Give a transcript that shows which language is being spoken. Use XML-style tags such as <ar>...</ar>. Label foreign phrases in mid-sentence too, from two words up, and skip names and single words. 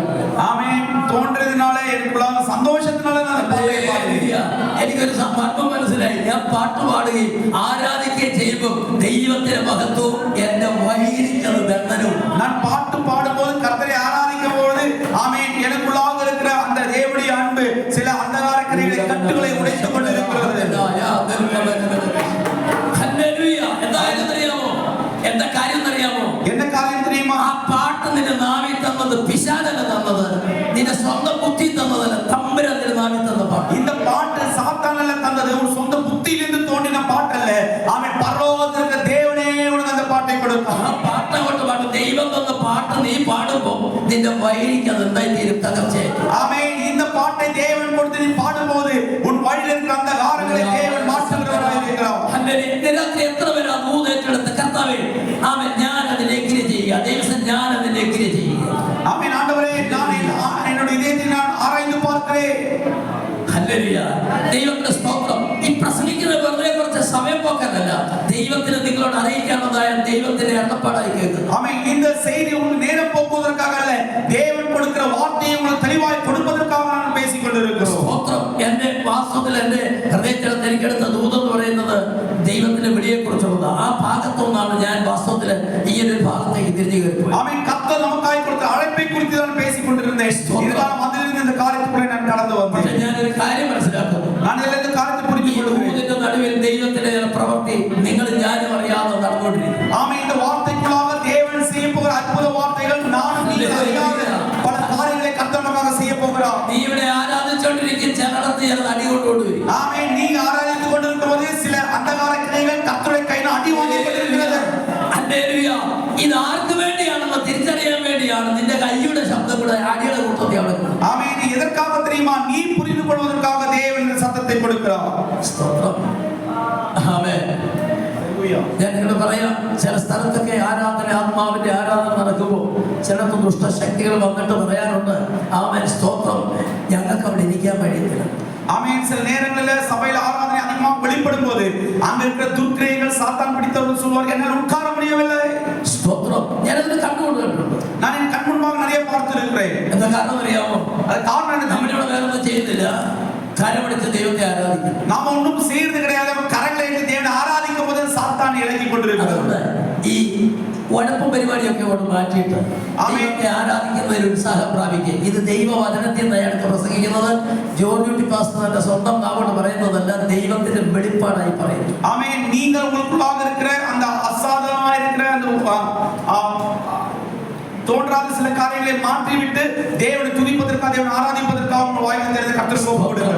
<ml>ആമേൻ. തോன்றതിനാലെ എനിക്കുള്ള സന്തോഷത്തിനാലെ ഞാൻ പാട്ടേ പാടുകയാ. എനിക്കൊരു മർമ്മം മനസ്സിലായി. ഞാൻ പാട്ട് പാടുകയും ആരാധിക്കുകയും ചെയ്യുമ്പോൾ ദൈവത്തിന്റെ മഹത്വവും എന്റെ വൈരിക്കുന്നത് ബന്ധനവും. ഞാൻ പാട്ട് പാടുമ്പോൾ കർത്തരെ ആരാധിക്കുമ്പോൾ ആമേൻ</ml> <ta>எனக்குள்ளாக இருக்கிற அந்த தேவனுடைய அன்பு சில அந்தகார கிரியைகளை கட்டுகளை உடைத்துக் கொண்டிருக்கிறது.</ta> <ml>ഹല്ലേലൂയ. എന്താ കാര്യം അറിയാമോ?</ml> <ta>என்ன காரியம் தெரியுமா?</ta> <ml>ആ പാട്ട് നിന്റെ നാവിൽ തന്നത് പിശാചല്ല തന്നത്, നിന്റെ സ്വന്തം ബുദ്ധി തന്നതല്ല, തമ്പുരാൻ നിന്റെ നാവിൽ തന്ന പാട്ട്.</ml> <ta>இந்த பாட்டு சாத்தானல்ல தந்தது, உன் சொந்த புத்தியிலிருந்து தோன்றின பாட்டல்ல. அவன் பரலோகத்தில் இருக்கிற தேவனே உனக்கு அந்த பாட்டை கொடுத்தான்.</ta> <ml>ആ പാട്ട് കൊണ്ട് പാട്ട് ദൈവം തന്ന പാട്ട് നീ പാടുമ്പോ നിന്റെ വഴിക്ക് അത് എന്തായി തീരും? തകർച്ചയായി.</ml> <ta>ஆமென். இந்த பாட்டை தேவன் கொடுத்து நீ பாடும்போது உன் வழியில் இருக்கிற அந்த காரங்களை தேவன் மாற்றுகிறவராய் இருக்கிறார்.</ta> <ml>ഹല്ലേലൂയ. ഇന്ന് രാത്രി എത്ര പേര് ആ ദൂത് ഏറ്റെടുത്ത് കർത്താവേ ആമേൻ ഞാൻ അതിനെ എഗ്രി ചെയ്യുക, ദൈവം ഞാൻ അതിനെ എഗ്രി ചെയ്യുക.</ml> <ta>ஆமென். ஆண்டவரே நான் என்னுடைய இதயத்தை நான் ஆராய்ந்து பார்க்கிறேன்.</ta> <ml>ഹല്ലേലൂയ. ദൈവത്തിന്റെ സ്തോത്രം. ഈ പ്രസംഗിക്കുന്ന വെറുതെ കുറച്ച് സമയം പോക്കാനല്ല, ദൈവത്തിന് നിങ്ങളോട് അറിയിക്കാനുള്ളതായ ദൈവത്തിന്റെ അരുളപ്പാടായി കേൾക്കുന്നു.</ml> <ta>ஆமென். இந்த செய்தி உங்களுக்கு நேரம் போக்குவதற்காக அல்ல, தேவன் கொடுக்கிற வார்த்தையை உங்களுக்கு தெளிவாய் கொடுப்பதற்காக நான் பேசிக் கொண்டிருக்கிறோம்.</ta> <ml>സ്തോത്രം. എന്റെ വാസ്തവത്തിൽ എന്റെ ഹൃദയത്തിൽ എനിക്കെടുത്ത ദൂതം എന്ന് പറയുന്നത് ദൈവത്തിന്റെ വിളിയെ കുറിച്ചുള്ളത്. ആ ഭാഗത്തൊന്നാണ് ഞാൻ വാസ്തവത്തിൽ ഈ ഒരു ഭാഗത്തേക്ക് തിരിഞ്ഞു കയറിപ്പോയി.</ml> <ta>ஆமென். கர்த்தர் நமக்காய் கொடுத்த அழைப்பை குறித்து நான் பேசிக் கொண்டிருந்தேன். இதுதான் அதிலிருந்து இந்த காரியத்துக்குள்ளே நான் கடந்து</ta> <ml>പക്ഷെ</ml> <ta>வந்தேன்.</ta> <ml>ഞാനൊരു കാര്യം മനസ്സിലാക്കുന്നു.</ml> <ta>நான் இந்த காரியத்தை புரிந்து கொள்கிறேன்.</ta> <ml>ദൂതിന്റെ നടുവിൽ ദൈവത്തിന്റെ ചില പ്രവൃത്തി നിങ്ങൾ ഞാനും അറിയാതെ നടന്നുകൊണ്ടിരിക്കുന്നു.</ml> <ta>ஆமென். இந்த வார்த்தைக்குள்ளாக தேவன் செய்ய போகிற அற்புத வார்த்தைகள் நான் நீங்கள் அறியாத பல காரியங்களை கர்த்தர் நமக்காக செய்ய போகிறார்.</ta> <ml>നീ ഇവിടെ ആരാധിച്ചുകൊണ്ടിരിക്കും, ചിലടത്ത് ചിലത് അടി കൊണ്ടുകൊണ്ടുവരും.</ml> <ta>ஆமென். நீங்க ஆராதித்துக் கொண்டிருக்கும்போது சில அந்தகார கிளைகள் கர்த்தருடைய கையில் அடி வாங்கிக் கொண்டிருக்கிறது.</ta> <ml>ഹല്ലേലൂയ. ഇത് ആർക്ക് വേണ്ടിയാണെന്ന് തിരിച്ചറിയാൻ വേണ്ടിയാണ് നിന്റെ കൈയുടെ ശബ്ദം കൂടെ അടിയുടെ കൂട്ടത്തിൽ അവിടെ കിടക്കുന്നത്.</ml> <ta>ஆமென். இது எதற்காக தெரியுமா? நீ புரிந்து கொள்வதற்காக தேவன் இந்த சத்தத்தை கொடுக்கிறார்.</ta> <ml>സ്തോത്രം. ആമേൻ. ഞാൻ നിങ്ങളോട് പറയാം, ചില സ്ഥലത്തൊക്കെ ആരാധന, ആത്മാവിന്റെ ആരാധന നടക്കുമ്പോൾ ചിലർക്ക് ദുഷ്ടശക്തികൾ വന്നിട്ട് പറയാറുണ്ട്, ആമേൻ സ്തോത്രം, ഞങ്ങൾക്ക് അവിടെ ഇരിക്കാൻ കഴിയത്തില്ല.</ml> <ta>ஆமென். சில நேரங்களில் சபையில ஆராதனை அதிகமாக வெளிப்படும் போது அங்க இருக்கிற துர்க்கிரைகள் சாத்தான் பிடித்தவர்கள் சொல்வார்கள், என்னால் உட்கார முடியவில்லை.</ta> <ml>സ്തോത്രം. ഞാനതിന് കണ്ടുകൊണ്ടിട്ടുണ്ട്.</ml> <ta>நான் என் கண் முன்பாக நிறைய பார்த்திருக்கிறேன்.</ta> <ml>എന്താ കാരണം അറിയാമോ?</ml> <ta>அது காரணம் என்ன?</ta> <ml>നമ്മളിവിടെ വേറൊന്നും ചെയ്യുന്നില്ല, കരമടിച്ച് ദൈവത്തെ ആരാധിക്കുന്നു.</ml> <ta>நாம ஒன்றும் செய்யறது கிடையாது. கரங்களை எடுத்து தேவனை ஆராதிக்கும் போது சாத்தான் இலக்கி கொண்டிருக்கிறது.</ta> <ml>അതുകൊണ്ട് ഈ ഉഴപ്പും പരിപാടിയൊക്കെ കൊണ്ട് മാറ്റിയിട്ട് ദൈവത്തെ ആരാധിക്കുന്നതിൽ ഉത്സാഹം പ്രാപിക്കുക. ഇത് ദൈവവചനത്തിൽ നിന്ന് അയാൾക്ക് പ്രസംഗിക്കുന്നത് ജോർജ് പാസ്റ്ററിന്റെ സ്വന്തം നാവോട് പറയുന്നതല്ല, ദൈവത്തിന്റെ വെളിപ്പാടായി പറയുന്നു.</ml> <ta>ஆமென். நீங்கள் உங்களுக்குள்ளாக இருக்கிற அந்த அசாதாரணமா இருக்கிற அந்த தோன்றாத சில காரியங்களை மாற்றிவிட்டு தேவனை துதிப்பதற்காக, தேவனை ஆராதிப்பதற்காக உங்கள் வாயில் தெரிந்த கர்த்தருக்கு ஒப்புக்கொடுங்கள்.</ta>